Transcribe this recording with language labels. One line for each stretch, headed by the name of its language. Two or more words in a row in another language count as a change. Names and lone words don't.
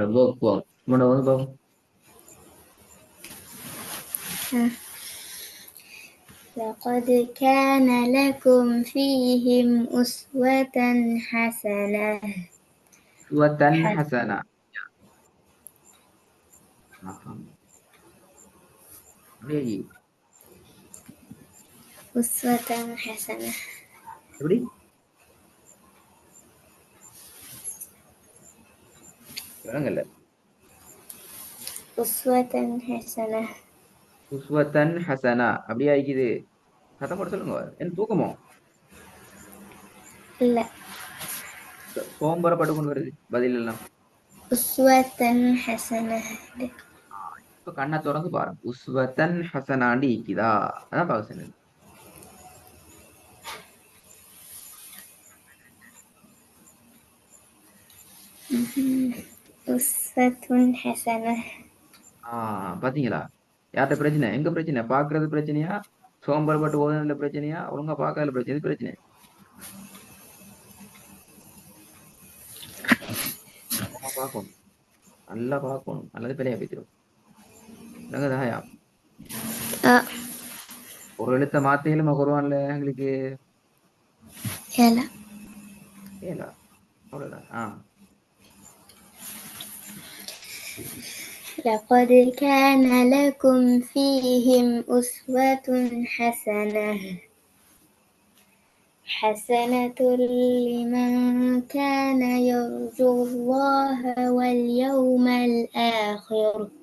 Arabic: لقد كان لكم فيهم أسوة حسنة. أسوة حسنة. أسوة حسنة.
Tamil: எப்படி விளங்கல.
Arabic: أسوة حسنة. أسوة حسنة
Tamil: அப்படியே ஆயிக்குது. சத்தம் போட்டு சொல்லுங்க. என்ன தூக்கமோ? இல்ல, சோம்பரப்பட்டு கொண்டு வருது பதில் எல்லாம்.
Arabic: أسوة حسنة.
Tamil: இப்ப கண்ணை திறந்து பாருங்க.
Arabic: أسوة حسنةண்டி
Tamil: இக்குதா? அதான் பார்க்க சொன்னது.
Arabic: أسوة حسنة.
Tamil: பாத்தீங்களா? யார்கிட்ட பிரச்சனை? எங்க பிரச்சனை? பாக்குறது பிரச்சனையா? சோம்பரப்பட்டு ஓதுனதுல பிரச்சனையா? ஒழுங்கா பார்க்கறதுல பிரச்சனை. பார்க்கணும், நல்லா பார்க்கணும், அல்லது பிழையா பேசிடும். தாயா ஒரு எழுத்த மாத்தையிலுமா குருவான்ல எங்களுக்கு ஏலா ஏலா அவ்வளவுதான்.
Arabic: لقد كان لكم فيهم أسوة حسنة لمن كان يرجو الله واليوم الآخر.